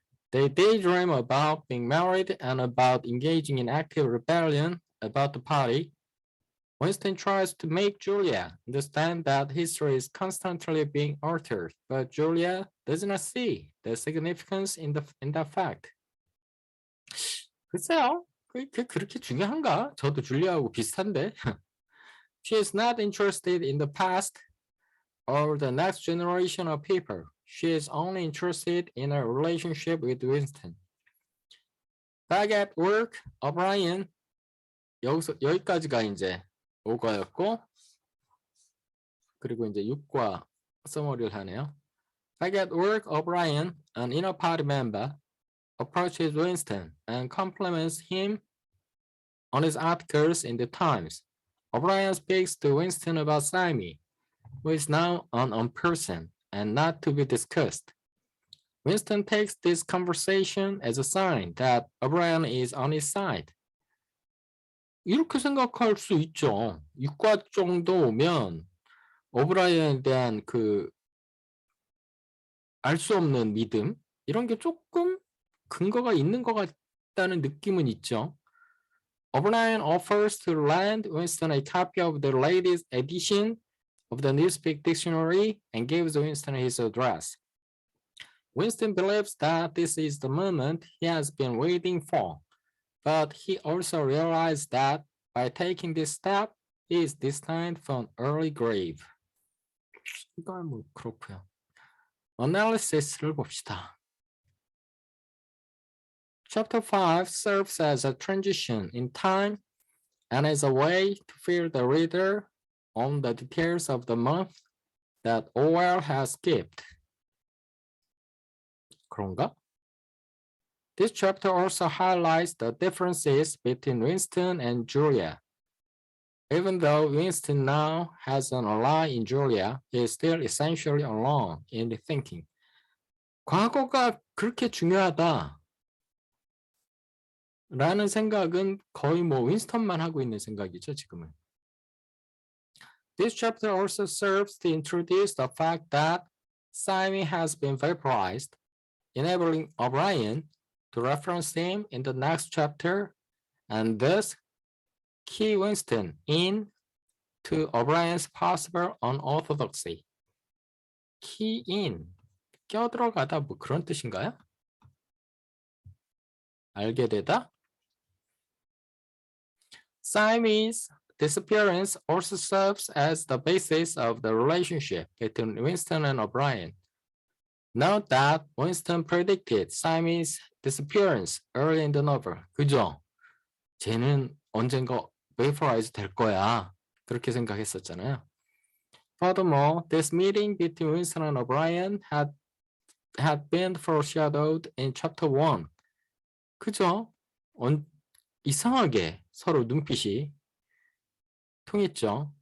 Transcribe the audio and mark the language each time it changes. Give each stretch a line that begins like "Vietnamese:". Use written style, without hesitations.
English: They daydream about being married and about engaging in active rebellion about the party. Winston tries to make Julia understand that history is constantly being altered, but Julia does not see the significance in that fact.
Korean: 글쎄요, 그렇게 중요한가? 저도 줄리아하고 비슷한데.
English: She is not interested in the past or the next generation of people. She is only interested in a relationship with Winston. Back at work, O'Brien,
Korean: 여기까지가 이제 5과였고, 그리고 이제 6과 서머리를 하네요.
English: Back at work, O'Brien, an inner party member, approaches Winston and compliments him on his articles in the Times. O'Brien speaks to Winston about Sammy, who is now an unperson and not to be discussed. Winston takes this conversation as a sign that O'Brien is on his side.
Korean: 이렇게 생각할 수 있죠. 6과 정도 오면 오브라이언에 대한 알 수 없는 믿음 이런 게 조금 근거가 있는 것 같다는 느낌은 있죠.
English: O'Brien offers to lend Winston a copy of the latest edition of the Newspeak Dictionary and gives Winston his address. Winston believes that this is the moment he has been waiting for, but he also realized that by taking this step, he is destined for an early grave.
Korean: 이건 뭐 그렇고요. Analysis를 봅시다.
English: Chapter 5 serves as a transition in time and as a way to fill the reader on the details of the month that Orwell has skipped.
Korean: 그런가?
English: This chapter also highlights the differences between Winston and Julia. Even though Winston now has an ally in Julia, he is still essentially alone in the thinking.
Korean: 과거가 그렇게 중요하다 라는 생각은 거의 뭐 윈스턴만 하고 있는 생각이죠, 지금은.
English: This chapter also serves to introduce the fact that Sammy has been vaporized, enabling O'Brien to reference him in the next chapter and thus key Winston in to O'Brien's possible unorthodoxy. Key in,
Korean: 껴들어가다 뭐 그런 뜻인가요? 알게 되다?
English: Sammy's disappearance also serves as the basis of the relationship between Winston and O'Brien. Note that Winston predicted Sammy's disappearance early in the novel.
Korean: 그죠? 쟤는 언젠가 vaporize 될 거야. 그렇게 생각했었잖아요.
English: Furthermore, this meeting between Winston and O'Brien had been foreshadowed in chapter 1.
Korean: 그죠? 이상하게 서로 눈빛이 통했죠.